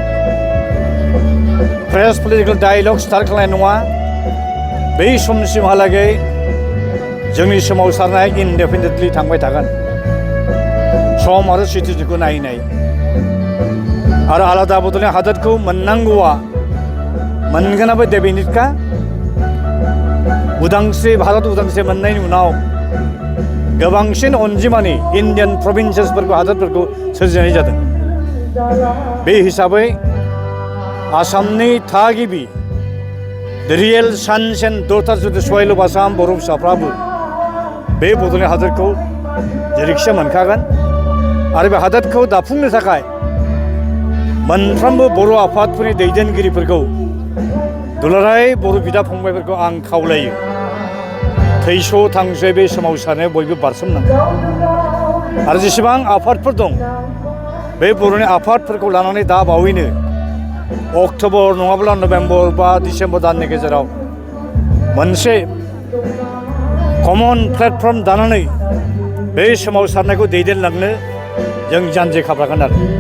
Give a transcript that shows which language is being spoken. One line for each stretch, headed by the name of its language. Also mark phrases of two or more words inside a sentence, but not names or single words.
English: fresh political dialogue start
Bodo: खालामनाय नङा बै समसिमहालागै जोंनि सोमावसारनाया इनडेफिनिटलि थांबाय थागोन सम आरो सिटुएसनखौ नायै आरो आलादा बड'लेण्ड हादोरखौ मोननांगौआ मोनगोनाबो डेफिनिटखा भारत उदांस्रि मोननायनि उनाव गोबांसिन अनजिमानि इन्डियान प्रभिन्सेसफोरखौ हादोरफोरखौ सोरजिनाय जादों बे हिसाबै आसामनि थागिबि
English: the real sons and daughters of the soil of Assam
Bodo: बर' फिसाफ्राबो बे बड'लेण्ड हादोरखौ जेरैखिया मोनखागोन आरो बे हादोरखौ दाफुंनो थाखाय मोनफ्रोमबो बर' आफादफोरनि दैदेनगिरिफोरखौ दुलाराय बर' बिदा फंबायफोरखौ आं खावलायो थैस' थांसै बे सोमावसारनायाव बयबो बारसोमनांगौ आरो जेसेबां आफादफोर दं बे बर'नि आफादफोरखौ लानानै दा बावैनो अक्ट'बर नङाब्ला नभेम्बर बा डिसेम्बर दाननि गेजेराव मोनसे
English: common platform
Bodo: दानानै बे सोमावसारनायखौ दैदेनलांनो जों जानजि खाफ्रागोन आरो